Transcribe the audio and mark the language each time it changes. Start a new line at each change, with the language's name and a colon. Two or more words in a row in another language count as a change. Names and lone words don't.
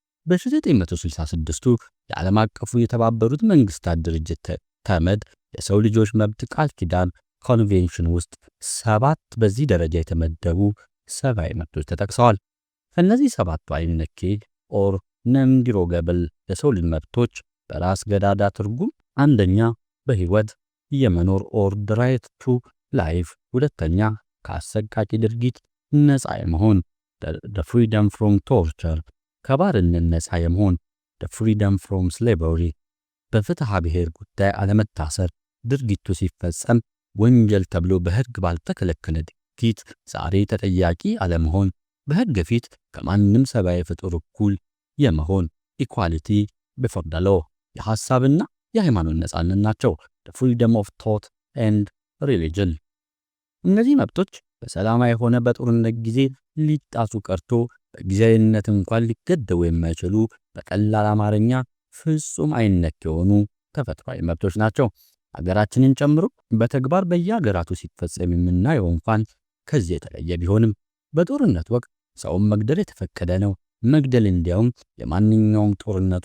Amharic: በ1966ቱ የዓለም አቀፉ የተባበሩት መንግስታት ድርጅት ተመድ የሰው ልጆች መብት ቃል ኪዳን ኮንቬንሽን ውስጥ 7 በዚህ ደረጃ የተመደቡ ሰብአዊ መብቶች ተጠቅሰዋል። ከእነዚህ ሰባቱ አይነኬ
English: or non-derogable
Amharic: የሰው ልጅ መብቶች በራስ ገዳዳ ትርጉም አንደኛ በህይወት የመኖር
English: or right to life፣
Amharic: ሁለተኛ ከአሰቃቂ ድርጊት ነፃ የመሆን
English: the freedom from torture፣
Amharic: ከባርነት ነፃ የመሆን
English: the freedom from slavery፣
Amharic: በፍትሐ ብሔር ጉዳይ አለመታሰር፣ ድርጊቱ ሲፈጸም ወንጀል ተብሎ በሕግ ባልተከለከለ ድርጊት ዛሬ ተጠያቂ አለመሆን፣ በሕግ ፊት ከማንም ሰብአዊ ፍጡር እኩል የመሆን
English: equality before the law፣
Amharic: የሐሳብና የሃይማኖት ነፃነት ናቸው
English: the freedom of thought and religion።
Amharic: እነዚህ መብቶች በሰላማዊ ሆነ በጦርነት ጊዜ ሊጣሱ ቀርቶ በጊዜያዊነት እንኳን ሊገደቡ የማይችሉ በቀላል አማርኛ ፍጹም አይነክ የሆኑ ተፈጥሯዊ መብቶች ናቸው። ሀገራችንን ጨምሮ በተግባር በየሀገራቱ ሲፈጸም የምናየው እንኳን ከዚህ የተለየ ቢሆንም በጦርነት ወቅት ሰውን መግደል የተፈቀደ ነው። መግደል እንዲያውም የማንኛውም ጦርነቱ